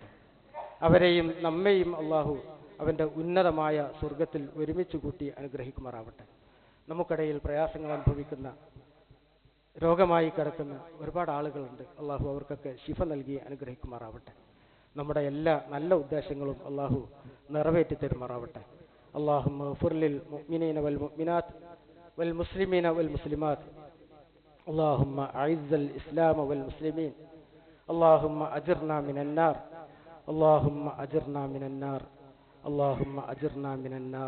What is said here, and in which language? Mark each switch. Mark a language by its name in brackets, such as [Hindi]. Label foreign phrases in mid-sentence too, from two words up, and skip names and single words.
[Malayalam] അവരെയും നമ്മെയും അള്ളാഹു അവന്റെ ഉന്നതമായ സ്വർഗത്തിൽ ഒരുമിച്ച് കൂട്ടി അനുഗ്രഹിക്കുമാറാവട്ടെ. നമുക്കിടയിൽ പ്രയാസങ്ങൾ അനുഭവിക്കുന്ന രോഗമായി കിടക്കുന്ന ഒരുപാട് ആളുകളുണ്ട്. അള്ളാഹു അവർക്കൊക്കെ ശിഫ നൽകി അനുഗ്രഹിക്കുമാറാവട്ടെ. നമ്മുടെ എല്ലാ നല്ല ഉദ്ദേശങ്ങളും അള്ളാഹു നിറവേറ്റി തരുമാറാവട്ടെ. [Arabic] اللهم اغفر للمؤمنين والمؤمنات والمسلمين والمسلمات. اللهم أعز الإسلام والمسلمين. اللهم أجرنا من النار. اللهم أجرنا من النار. اللهم أجرنا من النار.